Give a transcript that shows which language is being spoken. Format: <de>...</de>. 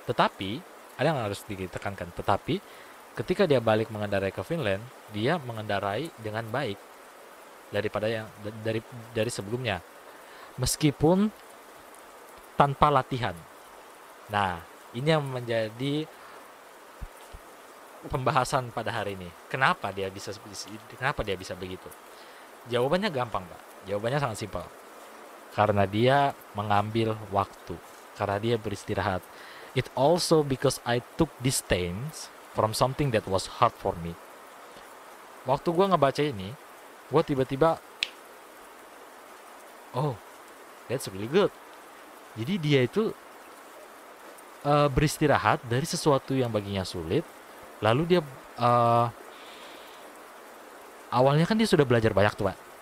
<id>Tetapi ada yang harus ditekankan. Tetapi ketika dia balik mengendarai ke Finland, dia mengendarai dengan baik daripada yang dari sebelumnya, meskipun tanpa latihan. Nah, ini yang menjadi pembahasan pada hari ini. Kenapa dia bisa begitu? Jawabannya gampang, Pak. Jawabannya sangat simpel. Karena dia mengambil waktu. Karena dia beristirahat.</id> <en>It also because I took distance from something that was hard for me.</en> <id>Waktu gue ngebaca ini, gue tiba-tiba, oh,</id> <en>that's really good.</en> <id>Jadi dia itu beristirahat dari sesuatu yang baginya sulit. Lalu dia uh, awalnya kan dia sudah belajar banyak tuh Pak.</id>